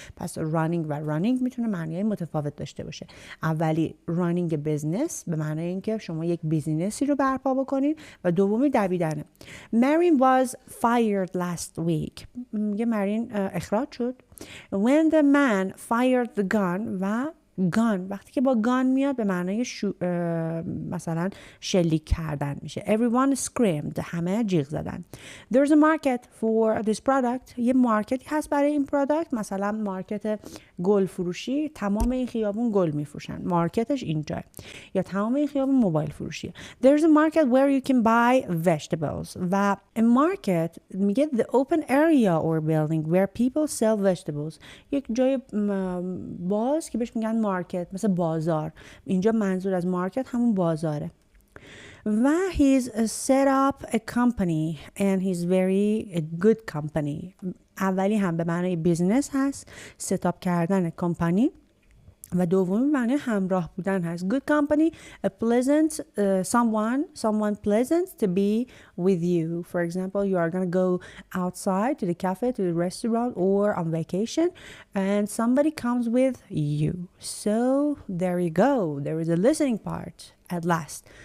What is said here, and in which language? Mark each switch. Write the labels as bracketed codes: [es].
[fa] پس running و running میتونه معنی متفاوت داشته باشه. اولی [en] running a business [fa] به معنی اینکه شما یک بیزینسی رو برپا بکنید و دومی دویدنه. [en] Marin was fired last week. [fa] میگه مارین اخراج شد. [en] When the man fired the gun [fa] و gun وقتی که با gun میاد به معنای مثلا شلیک کردن میشه. [en] Everyone screamed. [fa] همه جیغ زدن. [en] There's a market for this product. [fa] یه مارکتی هست برای این پروداکت. مثلا مارکت گل فروشی. تمام این خیابون گل میفروشن. مارکتش اینجا. یا تمام این خیابون موبایل فروشیه. [en] There's a market where you can buy vegetables. و a market میگه the open area or building where people sell vegetables. [fa] یک جای باز که بهش میگن مارکت، مثل بازار. اینجا منظور از مارکت همون بازاره. [en] و he's set up a company and he's very a good company. [fa] اولی هم به معنی بیزنس هست، ستاپ کردن کمپانی، و دومی معنی همراه بودن هست. [en] Good company, a pleasant someone pleasant to be with you. For example, you are going to go outside to the cafe, to the restaurant, or on vacation, and somebody comes with you. So there you go. There is a listening part at last.